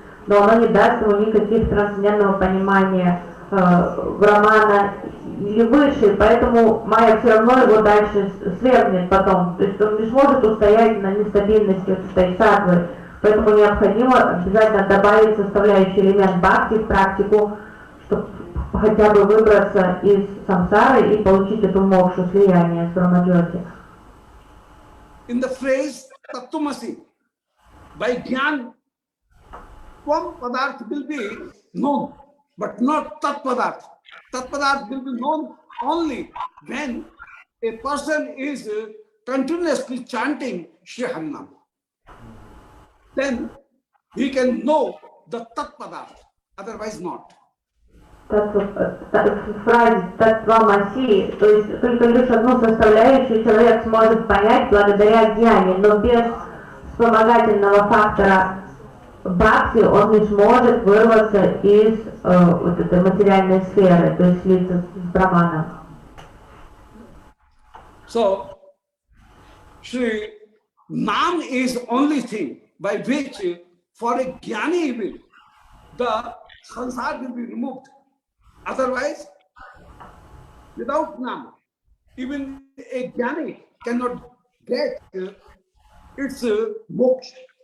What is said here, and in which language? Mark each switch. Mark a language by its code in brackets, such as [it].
[ru] но оно не даст ему никаких трансцендентного понимания Брамана или выше, поэтому Майя все равно его дальше свергнет потом, то есть он не сможет устоять на нестабильности этой сатвы, поэтому необходимо обязательно добавить составляющий элемент бхакти в практику, чтобы хотя бы выбраться из самсары и получить эту мокшу, слияние с Брамаджоти. [en] In the phrase Tattvamasi, by Jnana, Tvam Padarth will be known, but not Tat Padarth. Tat Padarth will be known only when a person is continuously chanting Shri Harinam. Then he can know the Tat Padarth, otherwise not. [ru] В фразе Татвамаси, то есть только лишь одну составляющую человек сможет понять благодаря Гьяне, но без вспомогательного фактора бхакти он не сможет вырваться из вот этой материальной сферы, то есть слиться с Браманом. [en] So, Shri Nam is only thing by which for a Jnani even the sansar will be removed. Otherwise, without Nam, even a Jnani cannot get its moksha.